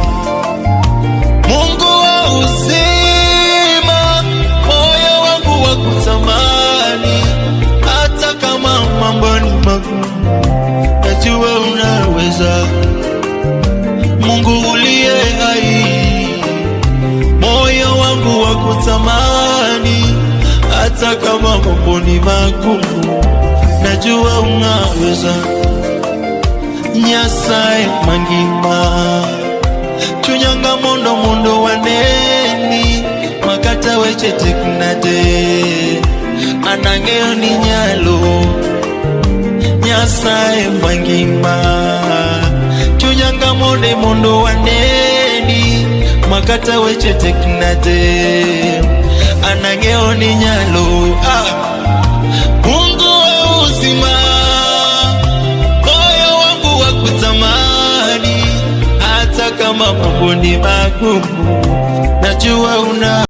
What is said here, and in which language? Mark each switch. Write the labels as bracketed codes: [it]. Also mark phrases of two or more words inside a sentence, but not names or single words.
[sw] Mungu wa uzima, moyo wangu wa kutamani, hata kama mambo ni magumu, najua unaweza. Mungu uliye hai, moyo wangu wa kutamani, hata kama mambo ni magumu, najua unaweza. [luo] Nyasaye mangima, chunyanga mondo waneni, makata weche teknade, anangeo ni nyalo. Nyasaye mangima, chunyanga mondo waneni, makata weche teknade, anangeo ni nyalo. [sw] Mungu wa uzima, moyo wangu wa kutamani, hata kama mambo ni magumu, najua una